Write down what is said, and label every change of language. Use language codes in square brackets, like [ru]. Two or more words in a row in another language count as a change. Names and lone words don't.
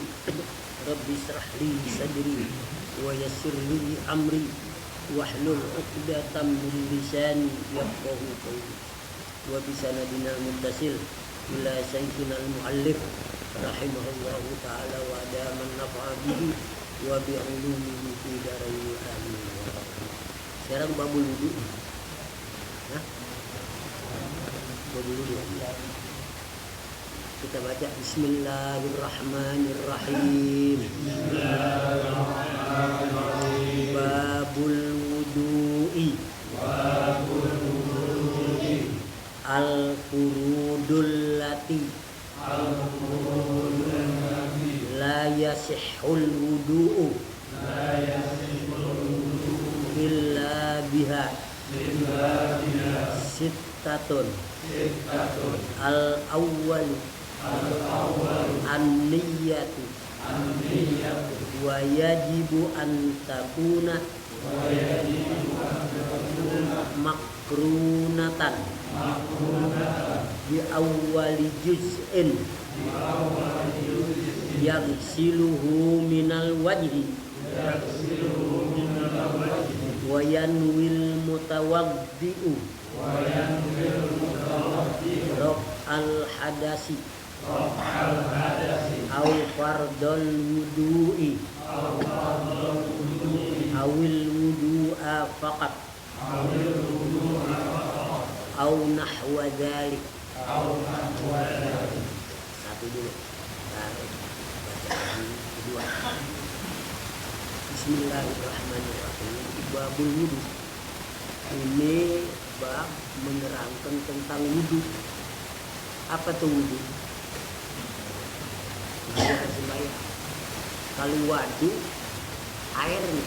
[ar] رب اشرح لي صدري ويسر لي أمري واحلل عقدة من لساني يفقهوا قولي. وبسندنا المتصل إلى سيدنا المؤلف رحمه الله تعالى وأدام النفع به وبعلومه في دارين آمين. [id] Sekarang [ar] باب الوضوء. باب الوضوء. [id] Kita baca Bismillahirrahmanirrahim. [ar] باب الوضوء. الفروض التي لا يصح الوضوء إلا بها ستة. الأول النية ويجب أن تكون مقرونة بأول جزء يغسله من الوجه وينوي المتوضئ رفع الحدث أو فرض الوضوء أو الوضوء فقط أو نحو ذلك. [id] Satu dulu. Bacaan kedua. Bismillahirrahmanirrahim. [ar] باب الوضوء. [id] Ini bab menerangkan tentang wudu. Apa tuh wudu? Kalau wadu air nih.